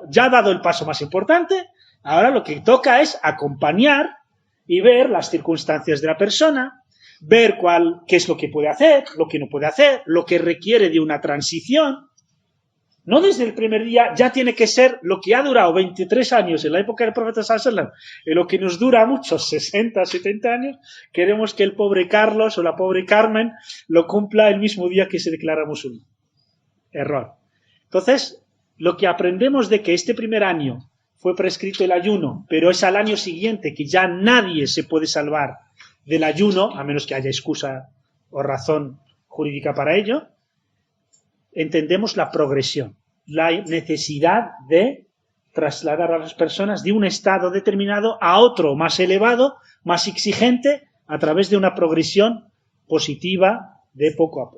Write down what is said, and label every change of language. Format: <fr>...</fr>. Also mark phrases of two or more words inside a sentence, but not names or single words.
<es>Ya ha dado el paso más importante, ahora lo que toca es acompañar y ver las circunstancias de la persona, ver qué es lo que puede hacer, lo que no puede hacer, lo que requiere de una transición. No desde el primer día, ya tiene que ser lo que ha durado 23 años en la época del profeta</es> <ar>صلى الله عليه وسلم,</ar> <es>y lo que nos dura muchos 60, 70 años, queremos que el pobre Carlos o la pobre Carmen lo cumpla el mismo día que se declara musulmán. Error. Entonces, lo que aprendemos de que este primer año fue prescrito el ayuno, pero es al año siguiente que ya nadie se puede salvar del ayuno, a menos que haya excusa o razón jurídica para ello, entendemos la progresión, la necesidad de trasladar a las personas de un estado determinado a otro más elevado, más exigente, a través de una progresión positiva de poco a poco.</es>